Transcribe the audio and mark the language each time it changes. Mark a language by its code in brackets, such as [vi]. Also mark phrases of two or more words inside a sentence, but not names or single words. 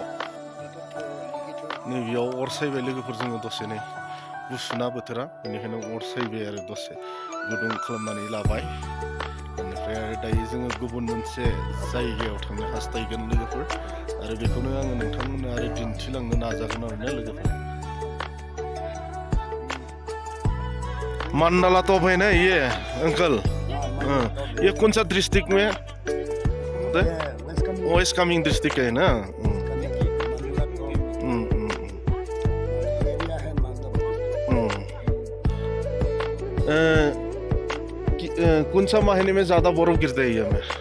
[brx] नैबेयाव अर सायबाय लोगोफोर जोङो दसे नै गुसुना बोथोरा बेनिखायनो अर सायबाय आरो दसे गुदुं खालामनानै लाबाय बेनिफ्राय आरो दायो जोङो गुबुन मोनसे जायगायाव थांनो हास्थायगोन लोगोफोर आरो बेखौनो आङो नोंथांमोननो आरो दिन्थिलांनो नाजागोन आरोना लोगोफोर [hi] मान्डाला टॉप है ना ये अंकल ये कौन सा डिस्ट्रिक्ट में वेस्ट कामिंग डिस्ट्रिक्ट है ना कौन सा महीने में ज्यादा बर्फ गिरता है यहाँ में